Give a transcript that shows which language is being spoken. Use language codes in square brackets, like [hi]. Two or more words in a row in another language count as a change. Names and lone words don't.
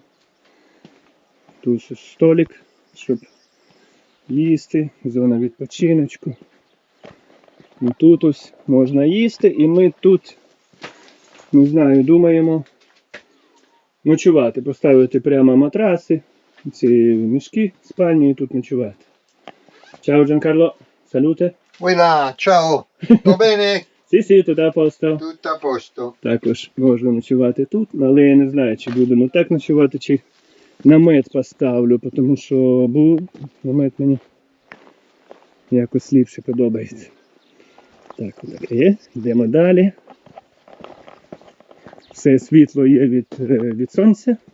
[uk] Тут столик, щоб їсти. Зона відпочиночку. І тут ось можна їсти. І ми тут, не знаю, думаємо ночувати. Поставити прямо матраси. Ці мішки спальні і тут ночувати. [it] Ciao Giancarlo, salute. Voilà, ciao. Tutto bene? Sì, tutto a posto. Tutto a posto. [uk] Також можна ночувати тут, але я не знаю, чи будемо так ночувати, чи намет поставлю, тому що був намет мені якось ліпше подобається. Так, таке є. Йдемо далі. Все світло є від сонця.